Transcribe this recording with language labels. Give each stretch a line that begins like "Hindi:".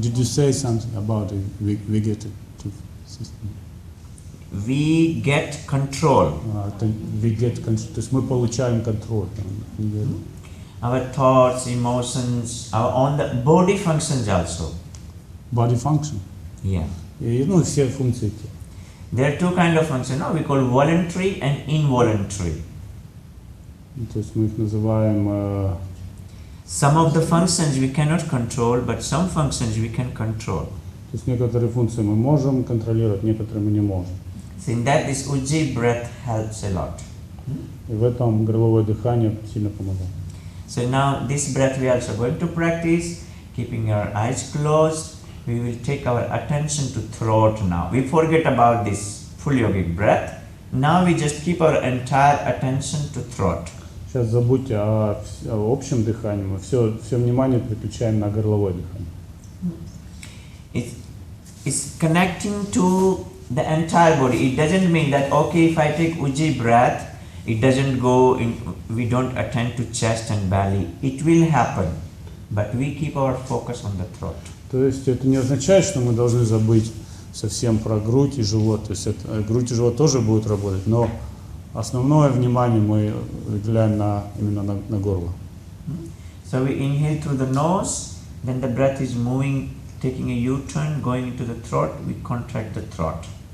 English: Did you say something about the vegetative system? We get control.
Russian: То есть мы получаем контроль.
English: Our thoughts, emotions, on the body functions also. Body function. Yeah.
Russian: И, ну, все функции тела.
English: There are two kind of functions. No? We call voluntary and involuntary.
Russian: То есть мы их называем...
English: Some of the functions we cannot control, but some functions we can control.
Russian: То есть некоторые функции мы можем контролировать, некоторые мы не можем.
English: So in that, this Ujjayi breath helps a lot.
Russian: И в этом горловое дыхание сильно помогает.
English: So now this breath we are also going to practice, keeping our eyes closed. We will take our attention to throat now. We forget about this full yogic breath. Now we just keep our entire attention to throat.
Russian: Сейчас забудьте о общем дыхании, мы все внимание переключаем на горловое дыхание.
English: It's connecting to the entire body. It doesn't mean that, okay, if I take Ujjayi breath, it doesn't go in, we don't attend to chest and belly. It will happen, but we keep our focus on the throat.
Russian: То есть это не означает, что мы должны забыть совсем про грудь и живот. То есть грудь и живот тоже будут работать, но основное внимание мы уделяем именно на горло.
English: So we inhale through the nose, then the breath is moving, taking a U-turn, going into the throat, we contract the throat.